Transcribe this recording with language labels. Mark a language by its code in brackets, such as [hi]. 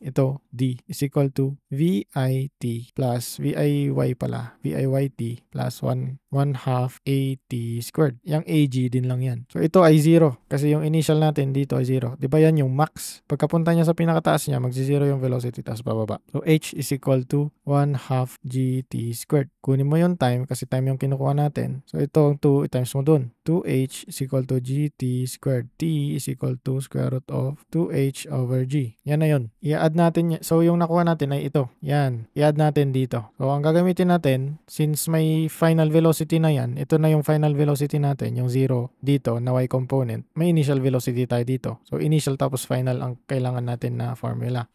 [en] Ito, d is equal to VIT plus VIY pala. VIYT plus 1 half AT squared. [tl] Yung AG din lang yan. So ito ay 0 kasi yung initial natin dito ay 0. Di ba yan yung max? Pagkapunta niya sa pinakataas niya, magsi-0 yung velocity tapos bababa. [en] So h is equal to 1 half GT squared. [tl] Kunin mo yung time kasi time yung kinukuha natin. So ito 2 times mo dun. [en] 2h is equal to GT squared. T is equal to square root of 2h over g. [tl] Yan na yun. I-add natin. So yung nakuha natin ay ito. Yan. I-add natin dito. So ang gagamitin natin, since may final velocity na yan, ito na yung final velocity natin, yung 0 dito na y component. May initial velocity tayo dito. So initial tapos final ang kailangan natin na formula.